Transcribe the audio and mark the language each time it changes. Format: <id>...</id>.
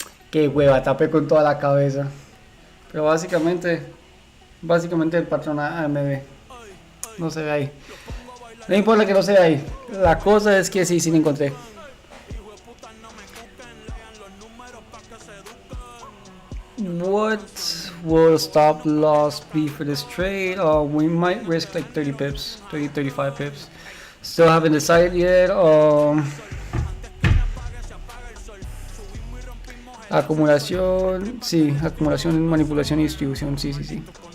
<es>Qué hueva, tapé con toda la cabeza. Pero básicamente el patrón AMB. No se ve ahí. No importa que no se vea ahí. La cosa es que sí la encontré.</es> <en>What will stop loss be for this trade? We might risk like 30 pips, 35 pips. Still haven't decided yet.</en> <es>Acumulación, sí, acumulación, manipulación y distribución, sí.</es>